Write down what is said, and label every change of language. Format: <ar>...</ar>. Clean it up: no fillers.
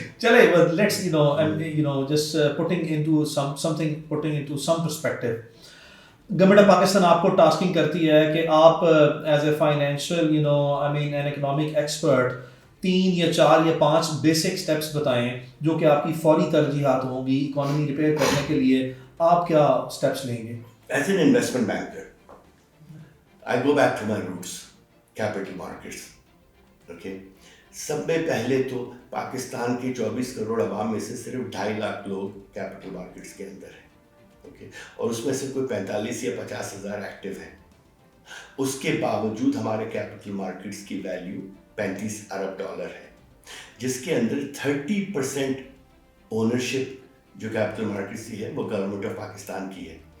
<en>چلے let's just putting into some perspective.</en> <ur>Government of Pakistan آپ کو ٹاسکنگ کرتی ہے کہ آپ</ur> <en>as a financial and economic expert</en> <ur>3 یا 4 یا 5 بیسک اسٹیپس بتائیں جو کہ آپ کی فوری ترجیحات ہوں گی اکانومی ریپیئر کرنے کے لیے. آپ کیا اسٹیپس لیں گے؟</ur> <en>As an investment banker I go back to my roots, capital markets. Okay?</en> <ur>سب میں پہلے تو پاکستان کے 24 کروڑ عوام میں سے صرف 2.5 لاکھ لوگ کیپٹل مارکیٹس کے اندر ہیں. اوکے, اور اس میں سے کوئی 45 یا 50 ہزار ایکٹیو ہیں. اس کے باوجود ہمارے کیپٹل مارکیٹس کی ویلیو 35 ارب ڈالر ہے, جس کے اندر 30% اونرشپ جو کیپٹل مارکیٹس کی ہے وہ گورنمنٹ آف پاکستان کی ہے.</ur>